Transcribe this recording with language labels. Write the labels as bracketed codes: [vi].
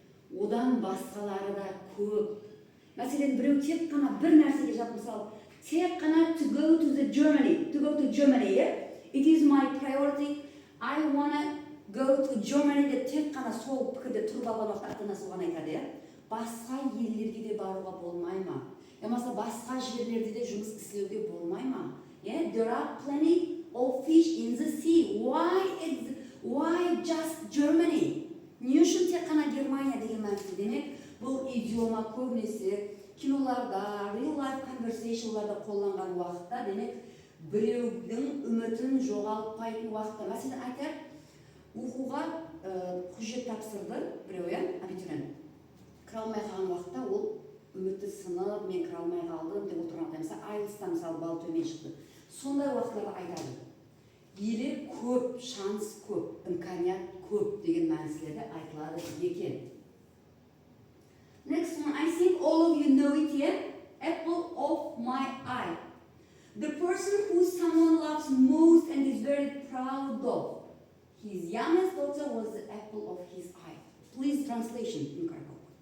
[kk] Одан басқалары да көп. Мәселен, біреу тек қана бір нәрсеге жабып, мысалы, тек қана [en] to go to Germany, [kk] it is my priority, I wanna go to Germany деп тек қана сол пікірде тұрып алған уақытта ата-анасы оған айтады, басқа елдерге де баруға болмай ма? Ямаса басқа жерлерде де жұмыс істеуге болмай ма? [en] There are plenty of fish in the sea. Why just Germany? [kk] Не үшін тек қана Германия деген мәнісі? Демек, бұл идиома көбінесе киноларда, [en] real life [kk] conversationларда қолданған уақытта, демек, біреудің үмітін жоғалтпайтын уақытта. Мәселен, айтар, оқуға құжет тапсырды біреу, абитуриент. Кіре алмай қалған уақытта ол үміті сынып, мен кіре алмай қалдым деп отырған. Мысалы, IELTS-тан мысалы бал төмен шықты. Сондай уақыттарда айтады. Елі көп, шанс көп, имканият көп деген мәнісілерде айтылады екен. [en] Next one, I think all of you know it here. Apple of my eye. The person who someone loves most and is very proud of. His youngest daughter was the apple of his eye. Please translation in Krakow.